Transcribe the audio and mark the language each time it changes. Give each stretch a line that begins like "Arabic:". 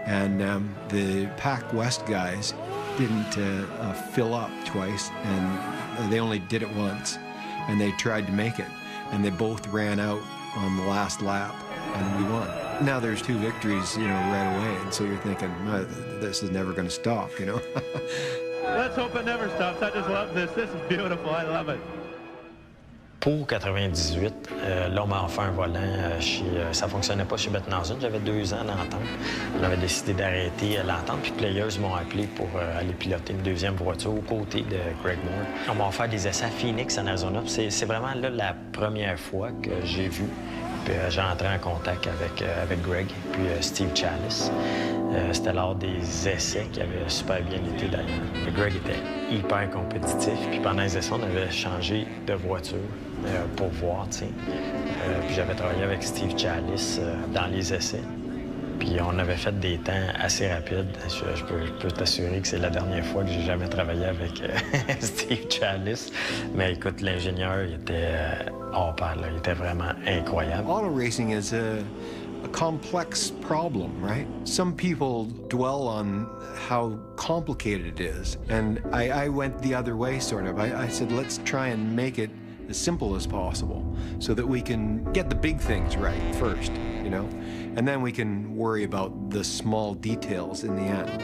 English: And the Pac West guys didn't fill up twice, and they only did it once. And they tried to make it. And they both ran out on the last lap, and we won. Now there's 2 victories, right away, and so you're thinking, this is never going to stop, Let's hope it never stops. I just love this. This is beautiful. I love it.
French: Pour 98, là, on m'a offert un volant ça fonctionnait pas chez Bettenhausen. J'avais 2 ans d'entente. On avait décidé d'arrêter l'entente, puis Players m'ont appelé pour aller piloter une deuxième voiture aux côtés de Greg Moore. On m'a offert des essais à Phoenix, en Arizona. C'est vraiment là la première fois que j'ai vu. Puis j'ai entré en contact avec Greg, puis Steve Chalice. C'était lors des essais qui avaient super bien été d'ailleurs. Greg était hyper compétitif, puis pendant les essais, on avait changé de voiture pour voir, tu sais. Puis j'avais travaillé avec Steve Chalice dans les essais. Puis on avait fait des temps assez rapides. Je peux t'assurer que c'est la dernière fois que j'ai jamais travaillé avec Steve Chalice. Mais écoute, l'ingénieur, il était hors pair, là. Il était vraiment incroyable.
English: Auto racing is a complex problem, right? Some people dwell on how complicated it is. And I went the other way, sort of. I said, let's try and make it as simple as possible so that we can get the big things right first, and then we can worry about the small details in the end.